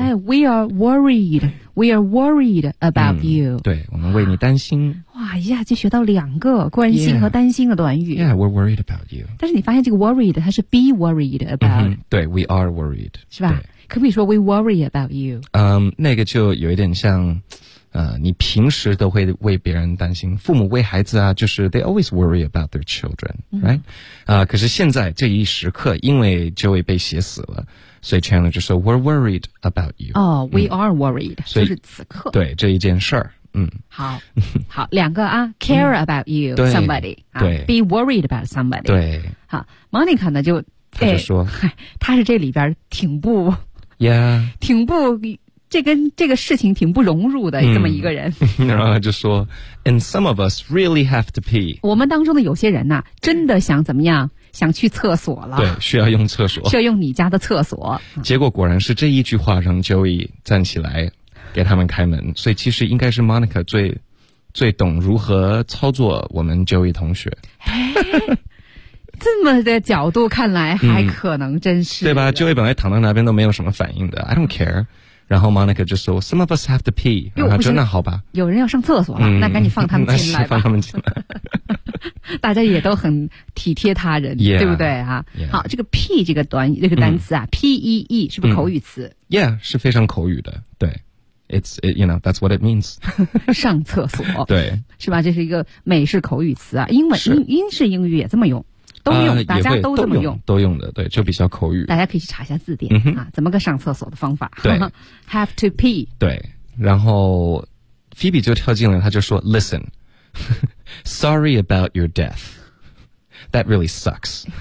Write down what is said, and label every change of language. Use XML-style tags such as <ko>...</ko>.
<en>哎 ，We are worried， We are worried about you。</en> <zh>对，我们为你担心。哇一下就学到两个关心和担心的短语。</zh> <en>Yeah, we're worried about you。</en> <zh>但是你发现这个 worried 它是 be worried about。</zh> <en>对 ，We are worried，</en> <zh>是吧？可不可以说</zh> <en>We worry about you？</en> <zh>那个就有一点像。你平时都会为别人担心，父母为孩子啊，就是</zh> <en>they always worry about their children, right?</en> <zh>可是现在这一时刻，因为 Joey 被写死了，所以 Chandler 就说 we're worried about you.</zh> <en>Oh, we are worried.</en> <zh>就是此刻，对这一件事儿，好，好，两个啊</zh> <en>，care about you somebody,</en> <zh>对、</zh> <en>啊、，be worried about somebody,</en> <zh>对。好 ，Monica 呢就他就说，他是这里边挺不</zh> <en>，yeah，</en> <zh>挺不。这跟这个事情挺不融入的这么一个人。然后他就说</zh> <en>And some of us really have to pee.</en> <zh>我们当中的有些人啊真的想怎么样想去厕所了。对需要用厕所。需要用你家的厕所。结果果然是这一句话让 Joey 站起来给他们开门。所以其实应该是 Monica 最懂如何操作我们 Joey 同学。这么的角度看来还可能真是。对吧 ,Joey 本来躺在那边都没有什么反应的。</zh> <en>I don't care.</en> <zh>然后 Monica 就说</zh> <en>Some of us have to pee</en> <zh>然后就那好吧有人要上厕所了、那赶紧放他们进来吧放他们进来大家也都很体贴他人</zh> <en>yeah,</en> <zh>对不对、啊</zh> <en>yeah.</en> <zh>好这个 pee 这个短这个单词啊 PEE 是不是口语词</zh> <en>Yeah</en> <zh>是非常口语的对</zh> <en>It's you know that's what it means</en> <zh>上厕所对是吧这是一个美式口语词啊英文英式英语也这么用都用、大家都这么用都用的对就比较口语大家可以去查一下字典、怎么个上厕所的方法对</zh> <en>have to pee</en> <zh>对然后 Phoebe 就跳进来他就说</zh> <en>listen sorry about your death that really sucks</en>